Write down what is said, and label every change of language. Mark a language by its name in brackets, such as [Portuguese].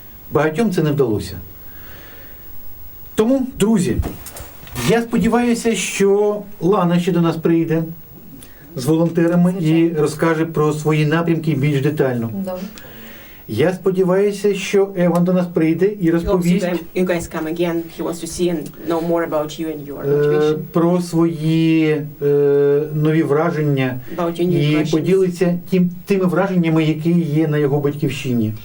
[Ukrainian] Багатьом це не вдалося. Тому, друзі, я сподіваюся, що Лана ще до нас прийде з волонтерами і розкаже про свої напрямки більш детально. Добре. Я сподіваюся, що Еван до нас прийде і розповість [English] You guys come again. He wants to see and know more about you and your motivation. [Ukrainian] Про свої нові враження [English] About your new [Ukrainian] і [English] impressions. [Ukrainian] поділиться тими враженнями, які є на його батьківщині.